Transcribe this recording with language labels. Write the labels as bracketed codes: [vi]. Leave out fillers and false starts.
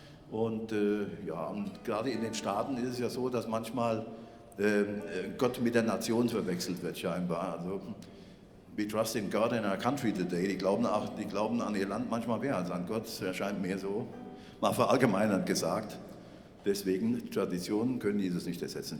[de] Und ja, und gerade in den Staaten ist es ja so, dass manchmal Gott mit der Nation verwechselt wird scheinbar. [en] Also, we trust in God in our country today. [de] Die glauben an ihr Land manchmal mehr als an Gott, erscheint mir so, mal verallgemeinert gesagt. Deswegen, Traditionen können Jesus nicht ersetzen.